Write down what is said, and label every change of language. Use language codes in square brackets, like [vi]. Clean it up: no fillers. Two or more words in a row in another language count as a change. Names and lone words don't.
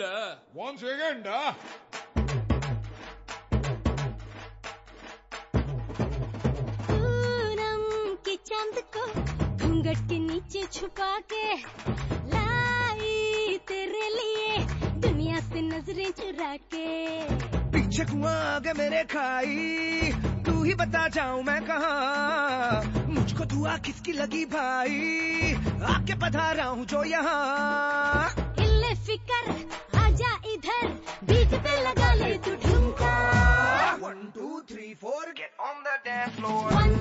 [en] one second. [hi] पूनम के चांद को घूंघट के नीचे छुपा के लाई तेरे लिए दुनिया से नजरें चुरा के. पीछे कुआं आगे मेरे खाई, तू ही बता जाऊं मैं कहाँ. मुझको दुआ किसकी लगी भाई, आके पधारा हूँ जो यहाँ. इल्ले फिकर आजा इधर, बीच पे लगा ले तू ठुमका. [en] 1 2 3 4 get on the dance floor.